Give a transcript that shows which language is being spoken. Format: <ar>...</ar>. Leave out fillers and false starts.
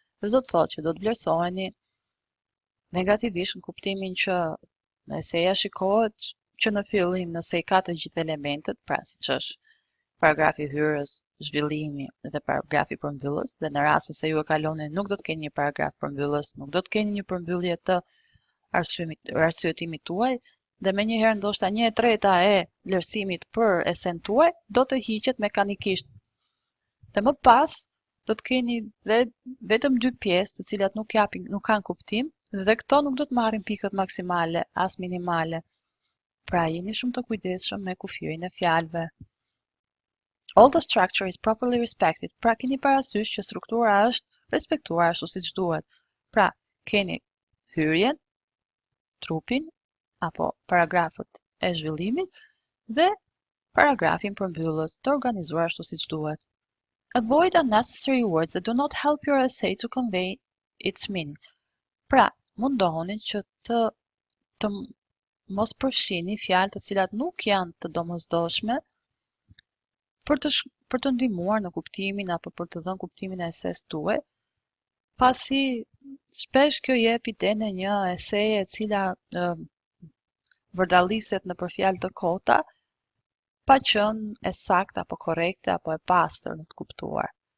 <sq>Dhe do të thotë që do të vlerësoheni negativisht në kuptimin që eseja shikohet që në fillim nëse i ka të gjithë elementet, pra siç është paragrafi hyrës, zhvillimi dhe paragrafi përmbyllës, dhe në rast se ju e kaloni nuk do të keni një paragraf përmbyllës, nuk do të keni një përmbyllje të arsyetimit tuaj, dhe menjëherë ndoshta 1/3 e vlerësimit për esen tuaj do të hiqet mekanikisht. Dhe më pas do të keni vetëm 2 pjesë të cilat nuk kanë kuptim, dhe këto nuk do të marrin pikët maksimale as minimale. Pra jeni shumë të kujdesshëm me kufirin e fjalëve.</sq> <en>All the structure is properly respected.</en> <sq>Pra keni parasysh që struktura është respektuar ashtu siç duhet. Pra keni hyrjen, trupin apo paragrafët e zhvillimit dhe paragrafin përmbyllës të organizuar ashtu siç duhet.</sq> <en>Avoid unnecessary words that do not help your essay to convey its meaning.</en> <sq>Pra, mundohuni që të mos përfshini fjalë të cilat nuk janë të domosdoshme për të ndihmuar në kuptimin apo për të dhënë kuptimin e esesë tuaj, pasi shpesh kjo jep idenë e një eseje e cila vërdalliset nëpër fjalë të kota, pa qenë e saktë apo korrekte apo e pastër në të kuptuar.</sq>